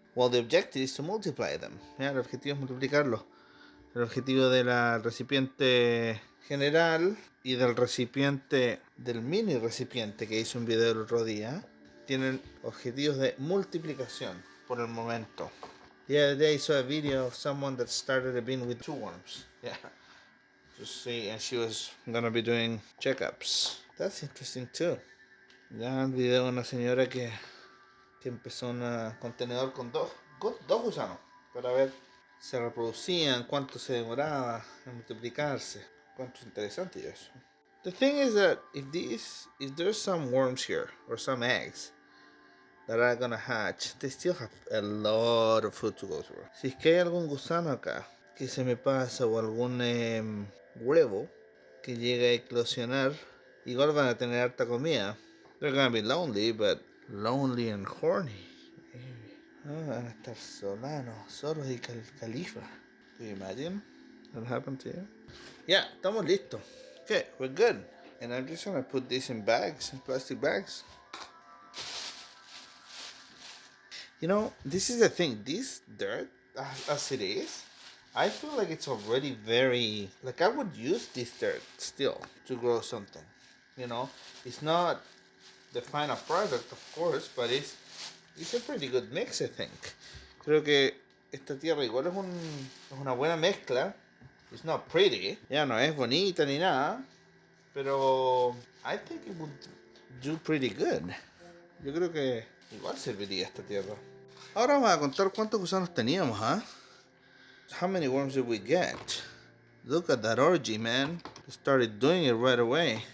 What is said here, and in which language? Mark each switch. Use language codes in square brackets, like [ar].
[en] Well, the objective is to multiply them. [es] El objetivo es multiplicarlos. El objetivo del recipiente general y del recipiente, del mini recipiente que hice un video el otro día, tienen objetivos de multiplicación por el momento. [en] The other day I saw a video of someone that started a bin with 2 worms. Yeah. To see, and she was gonna be doing checkups. That's interesting too. [es] Ya el video de una señora que empezó un contenedor con dos gusanos para ver se reproducían, cuánto se demoraba en multiplicarse. Cuánto interesante eso. [en] The thing is that if there's some worms here or some eggs that are gonna hatch, they still have a lot of food to go through. [es] Si es que hay algún gusano acá que se me pasa o algún huevo que llega a eclosionar, igual van a tener harta comida. [en] They're gonna be lonely, but lonely and horny. [es] Van a estar solos y califa. [en] Do you imagine that happened to you? Yeah, [es] estamos listos. [en] Okay, we're good. And I'm just gonna put this in bags, in plastic bags. You know, this is the thing. This dirt, as it is, I feel like it's already very... Like, I would use this dirt still to grow something. You know, it's not the final product, of course, but it's a pretty good mix, I think. [es] Creo que esta tierra igual es una buena mezcla. [en] It's not pretty. [es] Ya no es bonita ni nada. [en] Pero I think it would do pretty good. [es] Yo creo que igual serviría esta tierra. Ahora vamos a contar cuántos gusanos teníamos, [en] How many worms did we get? Look at that orgy, man. We started doing it right away.